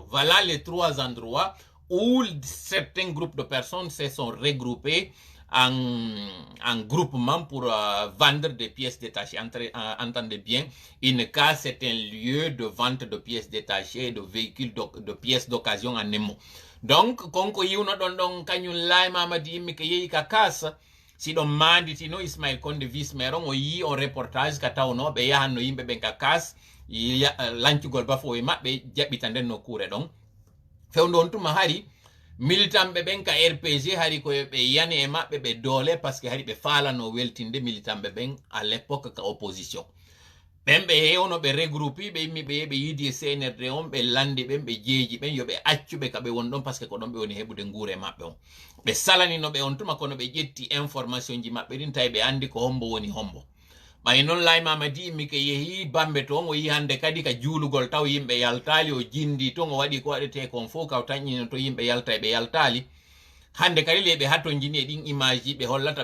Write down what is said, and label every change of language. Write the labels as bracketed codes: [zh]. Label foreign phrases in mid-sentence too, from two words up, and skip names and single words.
[fr] Voilà les 3 endroits où certains groupes de personnes se sont regroupés en groupement pour vendre des pièces détachées. Entendez bien, une casse est un lieu de vente de pièces détachées, de véhicules, de pièces d'occasion en émo. Donc, [ff] konko yiwno ɗon kañum Laye Mamadi yimɓe ko yeehi ka kaasa, si ɗon manditino Ismaël Condé vice-maire on yi on reportage ka tawno ɓe yahanno yimɓe ɓen ka kas lancugol bafo e maɓɓe jaɓɓita nden nokkure ɗon fewndo on tuma hari militant ɓe ɓen ka RPG hari ko ɓe yani e maɓɓe ɓe doole [fr] par ce que [ff] hari ɓe falano weltinde militant ɓe ɓen [fr] à l'époque [ff] ka opposition. ɓen ɓe yewno ɓe regroupi ɓe yimmi ɓe yidi CNRD on ɓe landi ɓen ɓe jeeji ɓen yo ɓe accuɓe ka ɓe won ɗon [fr] parce que [ff] ko ɗon ɓe woni heɓude nguure maɓɓe on ɓe salanino ɓe on tuma kono ɓe ƴetti information ji maɓɓe ɗin tawi ɓe andi ko hombo woni hombo ɓay noon Laye Mamady immi ke yeehi Bambe toon o yi hande kadi ka juulugol taw yimɓe yaltali o jindi toon o waɗi ko waɗete kon fof kaw tañƴino to yimɓe yalta e ɓe yaltali hande kadi le ɓe hatto jini e ɗin image ji ɓe hollata